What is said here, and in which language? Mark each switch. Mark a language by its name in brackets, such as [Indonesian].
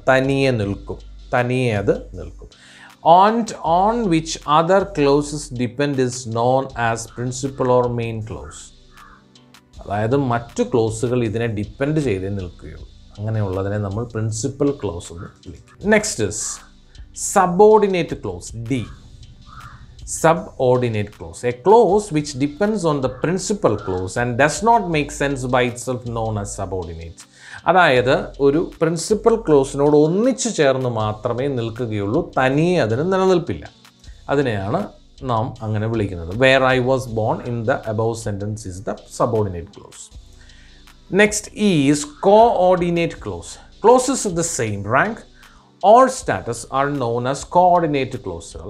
[Malayalam] തനിയെ നിൽക്കും, തനിയെ അത് നിൽക്കും. [English] On which other clauses depend is known as principal or main clause. [Malayalam] അതായത് മറ്റു ക്ലോസുകൾ ഇതിനെ ഡിപ്പെൻഡ് ചെയ്തേ നിൽക്കുകയുള്ളൂ. അങ്ങനെയുള്ളതിനെ നമ്മൾ പ്രിൻസിപ്പൽ ക്ലോസ് എന്ന് വിളിക്കും. [English] Next is subordinate clause, D. Subordinate clause, a clause which depends on the principal clause and does not make sense by itself, known as subordinate. [Malayalam] അതായത് ഒരു principal ക്ലോസിനോട് ഒന്നിച്ചു ചേർന്ന് മാത്രമേ നിൽക്കുകയുള്ളൂ, തനിയെ അതിന് നിലനിൽപ്പില്ല. അതിനെയാണ് നാം അങ്ങനെ വിളിക്കുന്നത്. [English] Where I was born in the above sentence is the subordinate clause. Next is coordinate clause. Clauses of the same rank or status are known as coordinate ക്ലോസുകൾ.